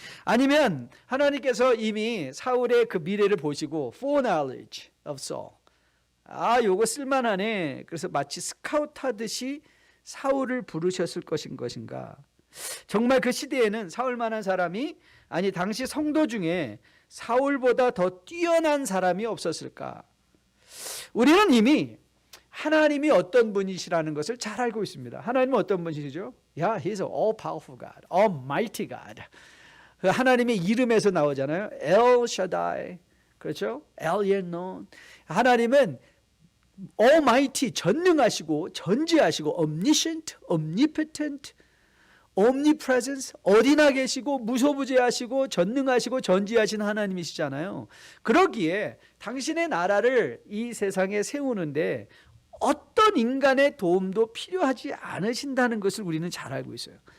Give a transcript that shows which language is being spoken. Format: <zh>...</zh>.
<ko>아니면 하나님께서 이미 사울의 그 미래를 보시고</ko> <en>foreknowledge of Saul,</en> <ko>요거 쓸만하네, 그래서 마치 스카우트 하듯이 사울을 부르셨을 것인가? 정말 그 시대에는 사울만한 사람이, 아니 당시 성도 중에 사울보다 더 뛰어난 사람이 없었을까? 우리는 이미 하나님이 어떤 분이시라는 것을 잘 알고 있습니다. 하나님은 어떤 분이시죠?</ko> <en>He's an all-powerful God, almighty God.</en> <ko>하나님의 이름에서 나오잖아요. El Shaddai, 그렇죠? Elyon. 하나님은 almighty, 전능하시고 전지하시고 omniscient, omnipotent, omnipresence, 어디나 계시고 무소부재하시고 전능하시고 전지하신 하나님이시잖아요. 그러기에 당신의 나라를 이 세상에 세우는데 어떤 인간의 도움도 필요하지 않으신다는 것을 우리는 잘 알고 있어요.</ko>